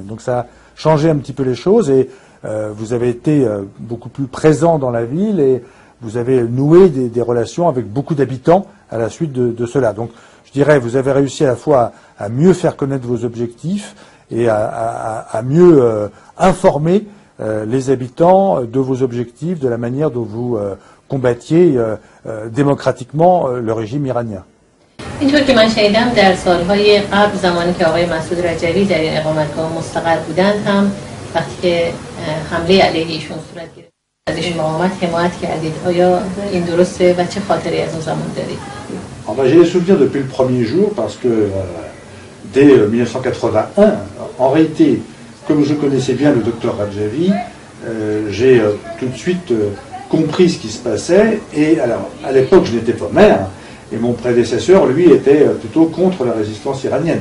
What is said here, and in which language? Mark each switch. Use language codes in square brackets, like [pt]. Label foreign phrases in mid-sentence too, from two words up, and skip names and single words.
[fr] Donc ça a changé un petit peu les choses et vous avez été beaucoup plus présent dans la ville et vous avez noué des relations avec beaucoup d'habitants à la suite de cela. Donc je dirais, vous avez réussi à la fois à mieux faire connaître vos objectifs et à mieux informer les habitants de vos objectifs, de la manière dont vous combattiez démocratiquement le régime iranien. [fa] اینطور که من شنیدم در سالهای قبل زمانی که آقای مسعود رجبی در این اقامتگاه مستقر بودند هم وقتی که حمله علیه ایشون صورت گرفت از این مقاومت حمایت کردید. آیا این درسته و چه خاطری از اون زمان دارید؟ [fr] J'ai des souvenirs depuis le premier jour parce que dès 1981, en réalité, comme je connaissais bien le docteur Radjavi, j'ai tout de suite compris ce qui se passait et alors à l'époque je n'étais pas maire et mon prédécesseur lui était plutôt contre la résistance iranienne.